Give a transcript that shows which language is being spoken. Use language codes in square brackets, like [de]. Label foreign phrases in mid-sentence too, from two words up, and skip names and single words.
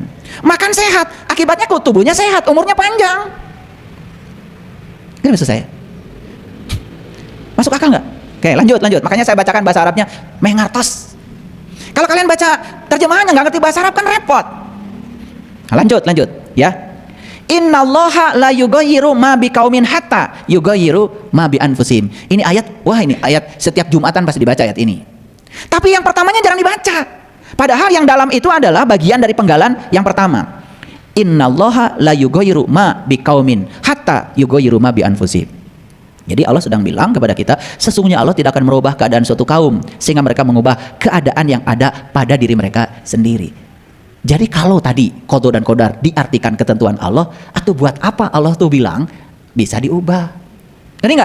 [id] Makan sehat, akibatnya kok tubuhnya sehat, umurnya panjang. Ini maksud saya. Masuk akal nggak? Oke, lanjut. Makanya saya bacakan bahasa Arabnya mengartos. Kalau kalian baca terjemahannya nggak ngerti bahasa Arab kan repot. Nah, lanjut ya. [ar] إن الله لا يغير ما بقوم حتى يغيروا ما بأنفسهم. [id] Ini ayat, wah ini ayat setiap Jumatan pasti dibaca ayat ini. Tapi yang pertamanya jarang dibaca. Padahal yang dalam itu adalah bagian dari penggalan yang pertama. [ar] إن الله لا يغير ما بقوم حتى يغيروا ما بأنفسهم. [id] Jadi Allah sedang bilang kepada kita, sesungguhnya Allah tidak akan merubah keadaan suatu kaum sehingga mereka mengubah keadaan yang ada pada diri mereka sendiri. Jadi kalau tadi qada dan qadar diartikan ketentuan Allah, atau buat apa Allah tuh bilang bisa diubah? Ngerti nggak?